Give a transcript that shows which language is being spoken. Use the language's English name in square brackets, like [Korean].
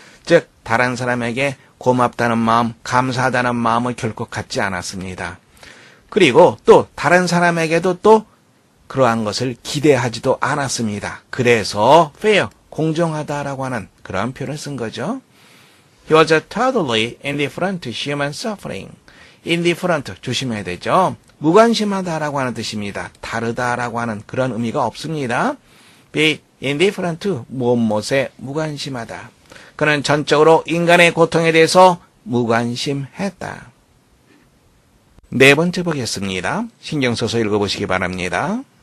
[Korean] 즉 다른 사람에게 고맙다는 마음, 감사하다는 마음을 결코 갖지 않았습니다. 그리고 또 다른 사람에게도 또 그러한 것을 기대하지도 않았습니다. 그래서 fair, 공정하다라고 하는 그런 표현을 쓴 거죠. [English] He was totally indifferent to human suffering. [Korean] indifferent, 조심해야 되죠. 무관심하다라고 하는 뜻입니다. 다르다라고 하는 그런 의미가 없습니다. [English] be indifferent to [Korean] 무엇에 무관심하다. 그는 전적으로 인간의 고통에 대해서 무관심했다. 네 번째 보겠습니다. 신경 써서 읽어보시기 바랍니다.